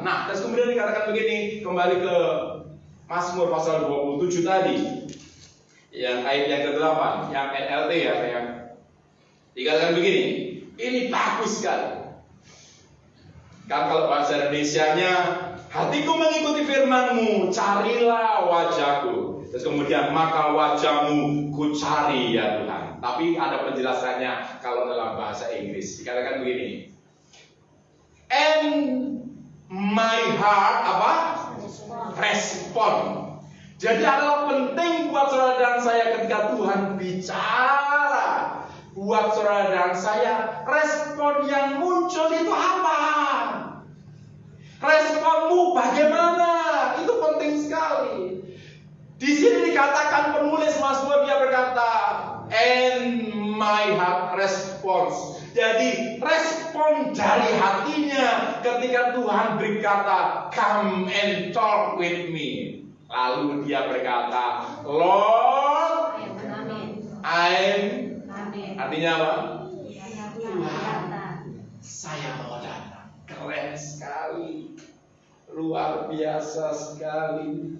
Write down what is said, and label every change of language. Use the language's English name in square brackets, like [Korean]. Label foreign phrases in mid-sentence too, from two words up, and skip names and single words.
[Indonesian] Nah, terus kemudian dikatakan begini, kembali ke Mazmur pasal 27 tadi, yang ayat yang ke-8, yang NLT ya, yang dikatakan begini, ini bagus sekali. Kan kalau bahasa Indonesianya, hatiku mengikuti firman-Mu, carilah wajahku. Terus kemudian maka wajahmu ku cari ya Tuhan. Tapi ada penjelasannya kalau dalam bahasa Inggris. Dikatakan begini. [English] And my heart apa? [Indonesian] Respon. Jadi adalah penting buat saudara dan saya ketika Tuhan bicara. Buat saudara dan saya, respon yang muncul itu apa? Responmu bagaimana? Itu penting sekali. Di sini dikatakan penulis Mazmur dia berkata, [English] and my heart responds. [Indonesian] Jadi respon dari hatinya ketika Tuhan berkata, [English] come and talk with me. [Indonesian] Lalu dia berkata, Lord, artinya apa? Tuhan, saya mau datang. Keren sekali, luar biasa sekali.